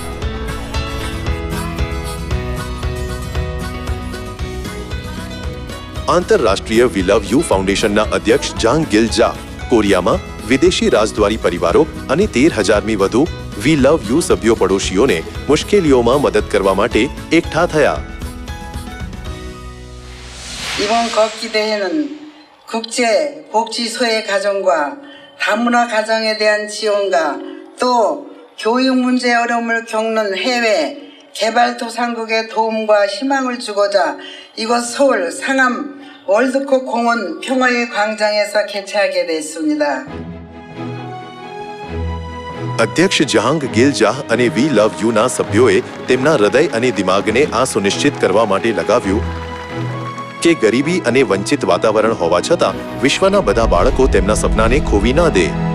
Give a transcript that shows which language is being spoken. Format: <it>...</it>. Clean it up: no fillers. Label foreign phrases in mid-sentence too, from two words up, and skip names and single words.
<gu>આંતરરાષ્ટ્રીય વી લવ યુ ફાઉન્ડેશનના અધ્યક્ષ જાંગ ગિલ જા કોરિયામાં વિદેશી રાજદ્વારી પરિવારો અને 13,000મી વધુ વી લવ યુ સભ્યો પડોશીઓને મુશ્કેલીઓમાં મદદ કરવા માટે એકઠા થયા।</gu> <ko>이번 걷기 대회는 국제 복지 소외 가정과 다문화 가정에 대한 지원과 또 교육 문제 어려움을 겪는 해외 개발도상국의 도움과 희망을 주고자 이곳 서울 상암 월드컵 공원 평화의 광장에서 개최하게 됐습니다.</ko> <gu>અધ્યક્ષ જહાંગ ગિલ જાહ અને વી લવ યુના સભ્યોએ તેમના હૃદય અને દિમાગને આ સુનિશ્ચિત કરવા માટે લગાવ્યું કે ગરીબી અને વંચિત વાતાવરણ હોવા છતાં વિશ્વના બધા બાળકો તેમના સપનાને ખોવી ના દે।</gu>